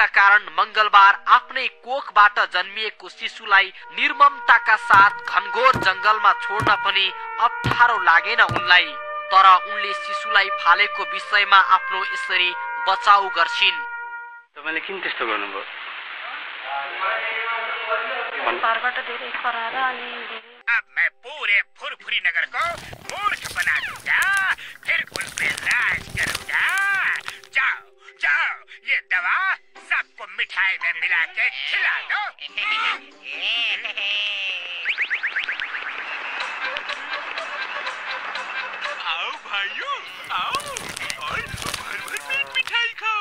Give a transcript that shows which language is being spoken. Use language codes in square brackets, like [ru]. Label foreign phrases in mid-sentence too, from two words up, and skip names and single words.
[ne] कारण मंगलबार आफ्नै कोखबाट जन्मिएको शिशुलाई निर्ममताका साथ घनघोर जंगलमा छोड्न पनि अप्ठ्यारो लागेन उनलाई। तर उनले शिशुलाई फालेको विषयमा आफ्नो यसरी बचाउ गर्छिन्। तपाईले किन त्यस्तो गर्नुभयो? घरबाट धेरै कराएर अनि [hi] अब मैं पूरे फुरफुरी नगर को मूर्ख बना दूंगा, फिर उन पे राज करूंगा। जाओ जाओ, ये दवा सबको मिठाई में मिला के खिला दो। आओ भाइयों आओ और भर भर पेट मिठाई खाओ।